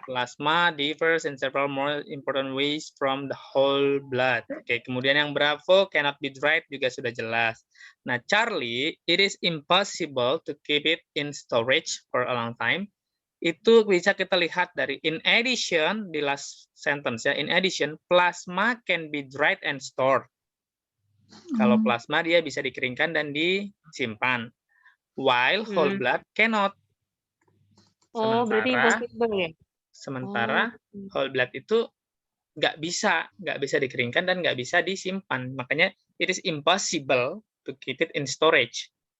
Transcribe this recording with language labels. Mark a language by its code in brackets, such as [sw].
[en] Plasma differs in several more important ways from the whole blood. [id] Oke, kemudian yang [en] Bravo cannot be dried [id] juga sudah jelas. [en] Nah, Charlie, it is impossible to keep it in storage for a long time. [id] Itu bisa kita lihat dari [en] in addition di last sentence ya. In addition, plasma can be dried and stored. [id] Kalau plasma dia bisa dikeringkan dan disimpan. [en] While whole blood cannot. [id] Oh, berarti impossible ya? Sementara whole blood itu nggak bisa dikeringkan dan nggak bisa disimpan. Makanya [en] it is impossible to keep it in storage.